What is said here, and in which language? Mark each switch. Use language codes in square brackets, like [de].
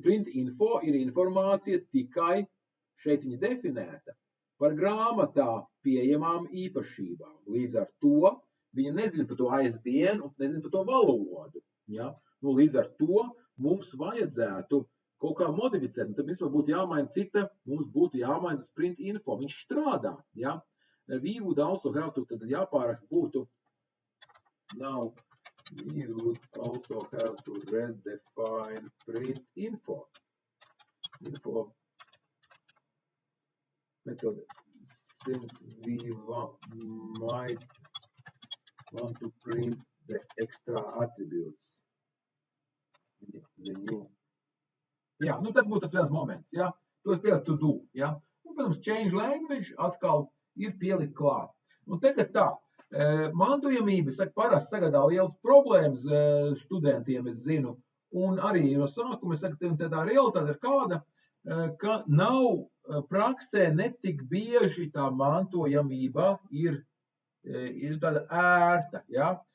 [lv] Print info ir informācija tikai, šeit viņa definēta, par grāmatā pieejamām īpašībām. Līdz ar to viņa nezina par to ISBN un nezina par to valodu. Ja? Nu, līdz ar to mums vajadzētu kaut kā modificēt. Un tad mums būtu jāmaina cita, mums būtu jāmaina print info. Viņš strādā. Ja? [en] We would also have to, [lv] tad jāpārakst būtu, [en] now we would also have to redefine print info. Method, since we might want to print the extra attributes. The new. [lv] Jā, nu tas būtu tas viens moments, ja? To es pieliku to do, ja? Un, protams, change language atkal ir pielikt klāt. Un tagad tā, mantojamība, parasti sagadā lielas problēmas studentiem, es zinu, un arī no sākuma, es saku, tā realitāte ir kāda, ka nav praksē netik bieži tā mantojamība ir tāda ērta, ja?